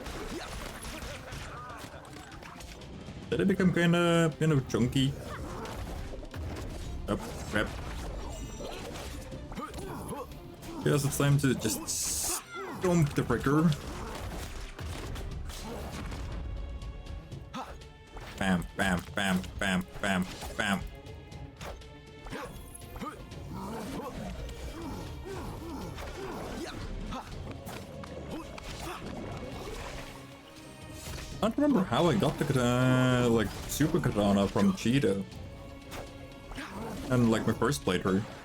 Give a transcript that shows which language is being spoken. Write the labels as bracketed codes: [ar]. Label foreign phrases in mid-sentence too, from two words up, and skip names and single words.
[en] Did it become kind of chunky? Up, crap. Yes, it's time to just stomp the pricker. Bam, bam, bam, bam, bam, bam. I don't remember how I got the like super katana from Cheeto. And like my first playthrough.